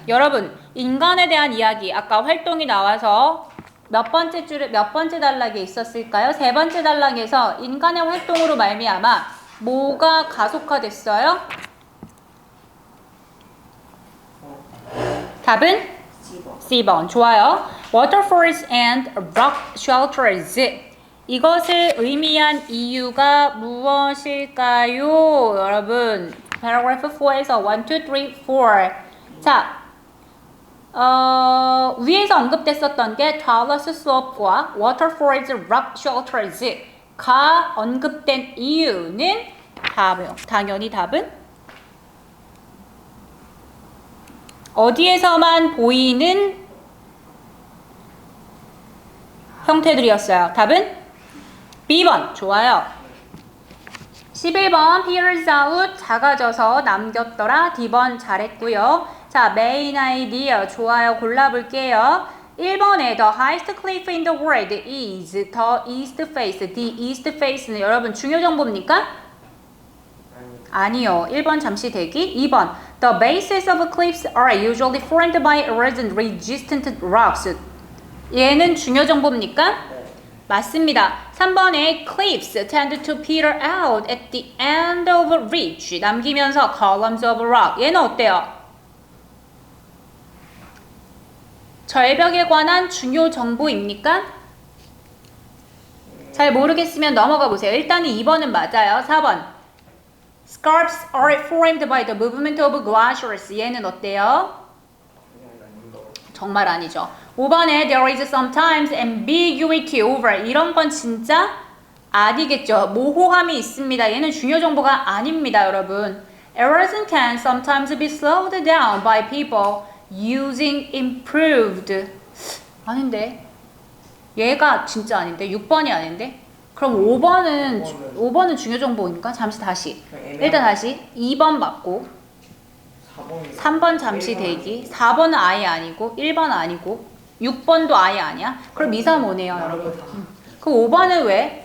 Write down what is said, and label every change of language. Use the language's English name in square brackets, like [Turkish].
[Korean] 여러분, 인간에 대한 이야기. 아까 활동이 나와서 몇 번째 단락에 있었을까요? 세 번째 단락에서 인간의 활동으로 말미암아 뭐가 가속화됐어요? 답은 C번. 좋아요. [English] Waterfalls and rock shelters. [Korean] 이것을 의미한 이유가 무엇일까요? 여러분, paragraph 4에서 1, 2, 3, 4. 자, 위에서 언급됐었던 게 Talus Slope와 Waterfalls Rock Shelters가 언급된 이유는 당연히 답은 어디에서만 보이는 형태들이었어요. 답은 B번. 좋아요. 11번 peers out 작아져서 남겼더라. D번 잘했고요. 자, main idea 좋아요. 골라볼게요. [English] 1번에 the highest cliff in the world is the east face. [Korean] The east face는 여러분 중요 정보입니까? 아니요. 1번 잠시 대기. [English] 2번 the bases of cliffs are usually formed by erosion resistant rocks. [Korean] 얘는 중요 정보입니까? 맞습니다. [English] 3번에 cliffs tend to peter out at the end of a ridge. [Korean] 남기면서 [English] columns of rock. [Korean] 얘는 어때요? 절벽에 관한 중요 정보입니까? 잘 모르겠으면 넘어가 보세요. 일단은 2번은 맞아요. [English] 4번 scarps are formed by the movement of glaciers. [Korean] 얘는 어때요? 정말 아니죠. [English] 5번에 there is sometimes ambiguity over. [Korean] 이런 건 진짜 아니겠죠. 모호함이 있습니다. 얘는 중요 정보가 아닙니다, 여러분. [English] Erosion can sometimes be slowed down by people using improved. [Korean] 아닌데. 얘가 진짜 아닌데. 6번이 아닌데. 그럼 5번은 중요 정보인가? 잠시 다시. 일단 다시. 2번 맞고. 3번 잠시 대기. 4번은 아예 아니고. 1번 아니고. 6번도 아예 아니야? 그럼 2, 3, 5네요, 여러분. 그 5번은 왜?